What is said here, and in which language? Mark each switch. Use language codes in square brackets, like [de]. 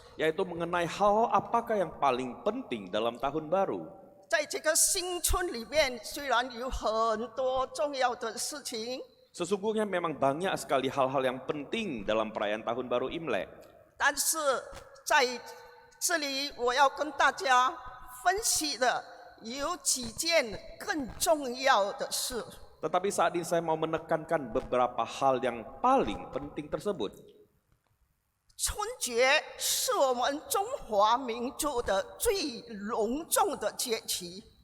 [id] yaitu mengenai hal apakah yang paling penting dalam Tahun Baru. [zh] 在这个新春里面，虽然有很多重要的事情， [id] Sesungguhnya memang banyak sekali hal-hal yang penting dalam perayaan Tahun Baru Imlek. [zh] 但是在这里我要跟大家分析的有几件更重要的事。 [id] Tetapi saat ini saya mau menekankan beberapa hal yang paling penting tersebut. [zh] 春节是我们中华民族的最隆重的节期。